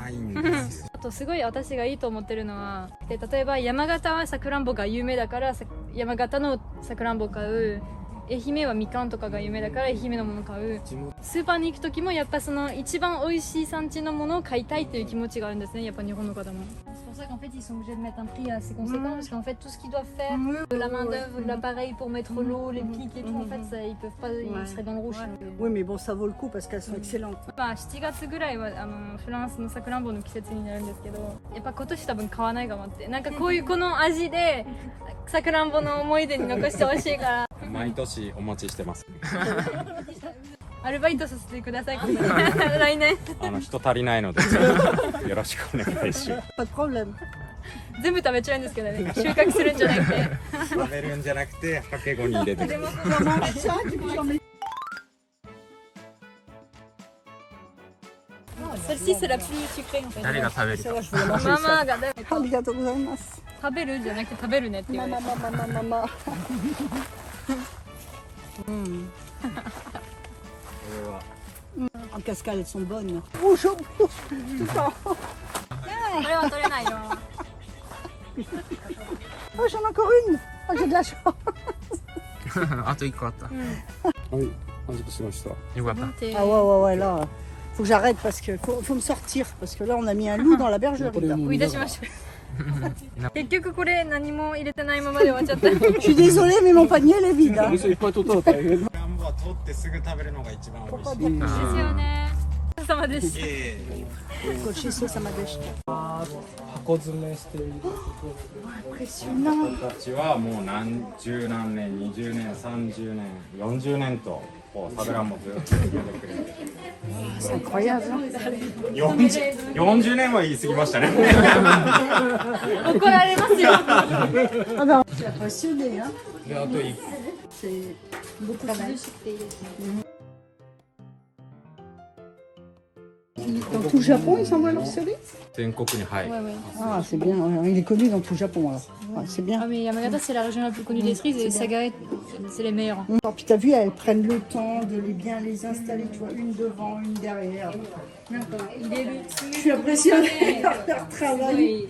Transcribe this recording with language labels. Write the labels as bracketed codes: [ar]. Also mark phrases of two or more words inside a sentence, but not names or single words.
[ja] ないんですよ。あとすごい私がいいと思ってるのは、で例えば山形はさくらんぼが有名だから山形のさくらんぼ買う、愛媛はみかんとかが有名だから愛媛のもの買う、スーパーに行く時もやっぱその一番美味しい産地のものを買いたいという気持ちがあるんですね、やっぱ日本の方も。 [fr] C'est pour ça qu'en fait ils sont obligés de mettre un prix assez conséquent parce qu'en fait tout ce qu'ils doivent faire, de la main d'œuvre, de l'appareil pour mettre l'eau, les pics et tout, en fait ça, ils peuvent pas, ils seraient dans le rouge. Oui, mais bon, ça vaut le coup parce qu'elles sont excellentes. [ja] まあ7月ぐらいはフランスのさくらんぼの季節になるんですけど、やっぱ今年多分買わないかもって、なんかこういうこの味でさくらんぼの思い出に残してほしいから毎年お待ちしてます。アルバイトさせてください来年人足りないのでよろしくお願いします。 [fr] Pas de problème. [ja] 全部食べちゃうんですけどね、収穫するんじゃなくて食べるんじゃなくてはけごに入れてくる。 [fr] Celle-ci c'est la plus sucrée en fait. [ja] 誰が食べる [fr] Ça [ja] か [fr] va, je vais la manger. [ja] マ [fr] ça. [ja] マがありがとうございます. 食べるんじゃなくて食べるねって言われて Mama. [fr] En cascade, elles sont bonnes. Oh, chaud. Tout ça. [ja] これは取れないよ [fr] Oh, j'en ai encore une. Oh, j'ai de la chance. [ja] あと1個あった、はい満足しました。よかった。 [fr] Ah ouais, là. Faut que j'arrête parce que faut me sortir. Parce que là, on a mis un loup dans la bergerie. Là. [ja] 追い出しましょう結局これ何も入れてないままで終わっちゃった [fr] Je suis désolée, mais mon panier, elle est vide. Hein. [ja] いっぱい取ったら大変。さくらんぼは取ってすぐ食べるのが一番美味しい。ですよねお疲れ様です [fr] Colchisso, ça m'a déchiré. [ja] 箱詰めしている。 [fr] Impressionnant. [ja] 僕たちはもう十何年、20年、30年、40年とこうさくらんぼずっと続けてくれて。 [fr] C'est incroyable. [ja] 40 年は言い過ぎましたね。怒られますよ [fr] Ah ben, je suis impressionnée. Hein. [ja] であと1 [fr] C'est beaucoup de sucre. Dans tout le Japon, ils envoient leur cerise. [ja] 全国にはい。 [fr] Ah, c'est bien. Ouais, il est connu dans tout le Japon alors. Ouais, c'est bien. Ah mais Yamagata c'est la région la plus connue des cerises et Sagae c'est les meilleurs. Puis t'as vu, elles prennent le temps de bien les installer, tu vois, une devant, une derrière. Je suis impressionnée par leur travail.